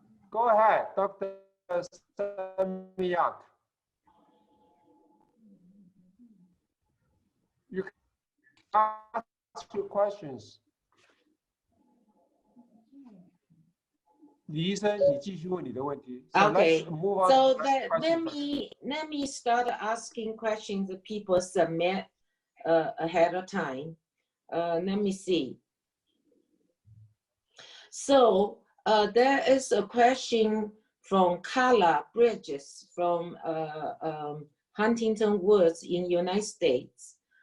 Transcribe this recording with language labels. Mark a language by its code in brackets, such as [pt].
[en] Go ahead, Dr. Semenyak. You can ask your questions. [zh] 李医生，你继续问你的问题。 [en] Okay. Let's move on. So let me start asking questions that people submit ahead of time. Let me see. So there is a question from Carla Bridges from Huntington Woods in United States.